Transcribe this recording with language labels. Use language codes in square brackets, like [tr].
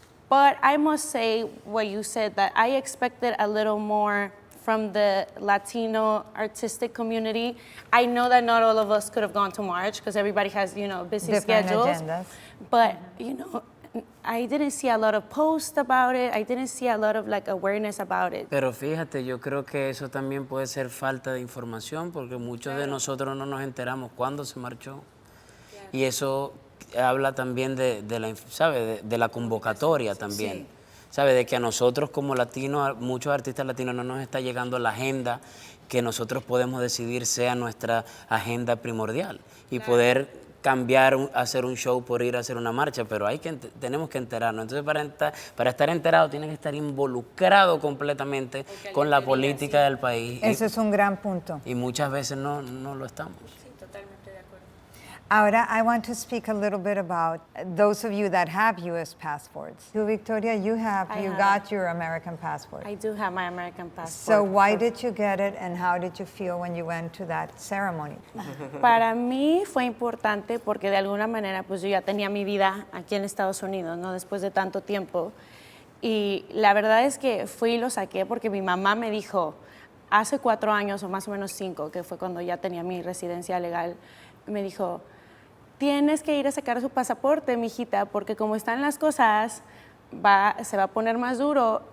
[en] But I must say what you said, that I expected a little more from the Latino artistic community. I know that not all of us could have gone to March because everybody has, busy Different schedules. agendas. But, I didn't see a lot of posts about it. I didn't see a lot of awareness about it. [es] Pero fíjate, yo creo que eso también puede ser falta de información porque muchos de nosotros no nos enteramos cuándo se marchó. Y eso habla también de la, ¿sabe? De la convocatoria también. ¿Sabe? De que a nosotros como latinos, a muchos artistas latinos no nos está llegando la agenda que nosotros podemos decidir sea nuestra agenda primordial y poder cambiar, hacer un show por ir a hacer una marcha, pero tenemos que enterarnos. Entonces, para estar enterado, tiene que estar involucrado completamente con la política del país. Eso es un gran punto. Y muchas veces no lo estamos. [en] Ahora, I want to speak a little bit about those of you that have U.S. passports. You, Victoria, you got your American passport. I do have my American passport. So why did you get it and how did you feel when you went to that ceremony? [es] Para mí fue importante porque de alguna manera pues yo ya tenía mi vida aquí en Estados Unidos, ¿no? Después de tanto tiempo. Y la verdad es que fui y lo saqué porque mi mamá me dijo, hace 4 años o más o menos 5, que fue cuando ya tenía mi residencia legal, me dijo, tienes que ir a sacar su pasaporte, mijita, porque como están las cosas, se va a poner más duro.